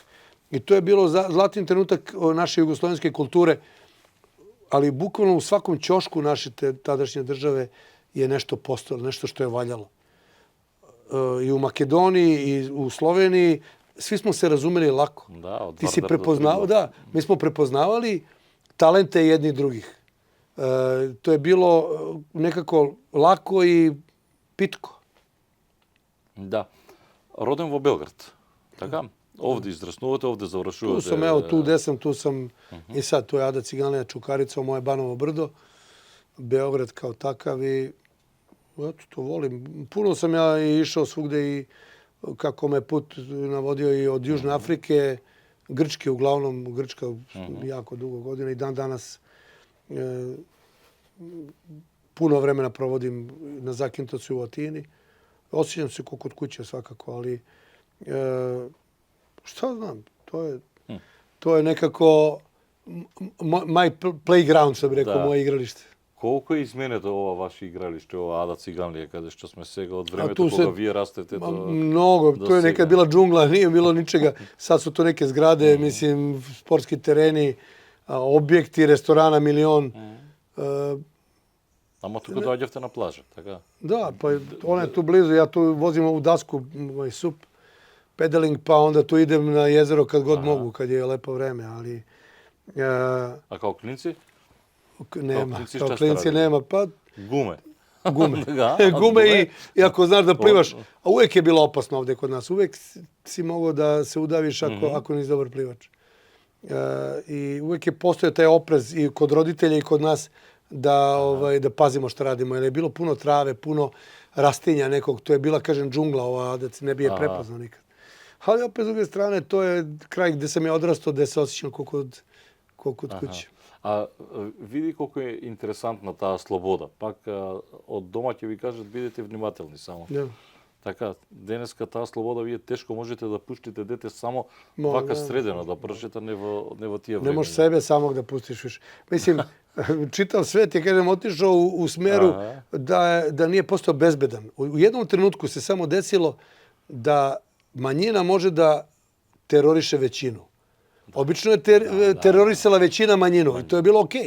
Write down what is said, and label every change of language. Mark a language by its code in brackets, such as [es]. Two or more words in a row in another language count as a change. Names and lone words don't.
[sr] I to je bilo zlatni trenutak naše jugoslovenske kulture, ali bukvalno u svakom ćošku naše tadašnje države je nešto postojalo, nešto što je valjalo. I u Makedoniji i u Sloveniji svi smo se razumeli lako. Da, ti si prepoznao, da, mi smo prepoznavali talente jednih drugih. To je bilo nekako lako i pitko. [mk] Да. Роден во Белград. Така? Овде израснувате, овде завршувате. [sr] Tu sam, evo, tu gde sam, tu sam i sad, tu je Ada Ciganlija, Čukarica, moje Banovo brdo, Beograd kao takav i eto, to volim. Puno sam ja i išao svugde i kako me put navodio i od Južne Afrike, Grčke uglavnom, Grčka jako dugo godina i dan danas puno vremena provodim na Zakintovcu u Atini. Osjećam se kod kuće svakako, ali šta znam, to je nekako [en] my playground, [sr] što bi rekao, moje igralište. [mk] Колку е изменето ова ваше игралиште, ова Ада Ciganlija, каде што сме сега од времето кога вие растете до... [sr] Mnogo, to je nekad bila džungla, nije bilo ničega. Sad su to neke zgrade, mislim, sportski tereni, objekti, restorana, milion. [mk] Ама тука доаѓавте на плажа, така? [sr] Da, pa ona je tu blizu, ja tu vozim ovu dasku, ovaj sup, pedaling, pa onda tu idem na jezero kad god mogu, kad je lepo vreme, ali... А као клинци? Nema, kao klinci nema, pa Gume. gume. Gume i ako znaš da plivaš, a uvek je bilo opasno ovde kod nas, uvek si mogao da se udaviš ako nisi dobar plivač. I uvek je postojao taj oprez i kod roditelja i kod nas da pazimo šta radimo, jer je bilo puno trave, puno rastinja nekog, to je bila, kažem, džungla ova, da se ne bi je prepoznao nikad. Ali opet, s druge strane, to je kraj gde sam ja odrastao, gde se osjećam ko kod kuće. [mk] А види колку е интересантна таа слобода. Пак од дома ќе ви кажат бидете внимателни само. Да. Така, денеска таа слобода вие тешко можете да пуштите дете само вака средено, да пршете не во тие време. [sr] Ne možeš sebe samog da pustiš više. Mislim, čitav svet je, kažem, otišao u smeru da nije postao bezbedan. U jednom trenutku se samo desilo da manjina može da teroriše većinu. Obično je terorisala većina manjinu i to je bilo okej.